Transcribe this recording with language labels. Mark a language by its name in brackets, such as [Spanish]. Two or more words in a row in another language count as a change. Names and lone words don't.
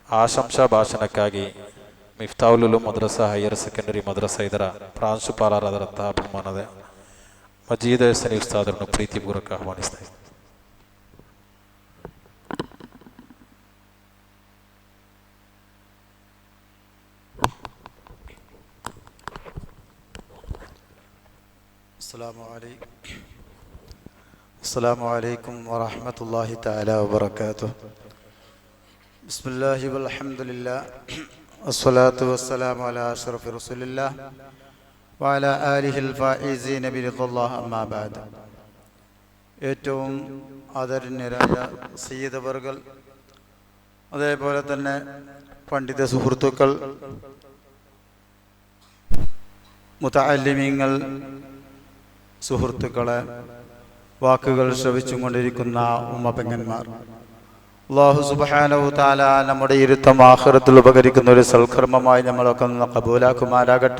[Kannada] ಆಶಂಸಾ ಭಾಷಣಕ್ಕಾಗಿ ಮಿಫ್ತಾಹುಲ್ ಉಲೂಮ್ ಮದ್ರಸ ಹೈಯರ್ ಸೆಕೆಂಡರಿ ಮದ್ರಸ ಇದರ ಪ್ರಾಂಶುಪಾಲರಾದಂತಹ ಬಹುಮಾನದ ಮಜೀದ್ ಸನಿ ಉಸ್ತಾದರನ್ನು ಪ್ರೀತಿಪೂರ್ವಕ ಆಹ್ವಾನಿಸ್ತಾ ಇದ್ದಾರೆ. [Arabic] السلام عليكم ورحمة الله تعالى وبركاته. بسم الله والحمد لله والصلاة والسلام على أشرف رسول الله وعلى آله الفائزين برضا الله أما بعد. [Malayalam] ഏറ്റവും ആദരണീയരായ സയ്യിദ് അവർകൾ, അതേപോലെ തന്നെ പണ്ഡിത സുഹൃത്തുക്കൾ, മുതഅല്ലിമീങ്ങൾ, സുഹൃത്തുക്കളെ, വാക്കുകൾ ശ്രവിച്ചുകൊണ്ടിരിക്കുന്ന ഉമ്മപ്പെങ്ങന്മാർ, [Arabic] الله سبحانه تعالى [Malayalam] നമ്മുടെ ഇരുത്തം ആഖിറത്തിൽ ഉപകരിക്കുന്ന ഒരു സൽക്കർമ്മമായി നമ്മളൊക്കെ കബൂലാക്കുമാരാകട്ടെ.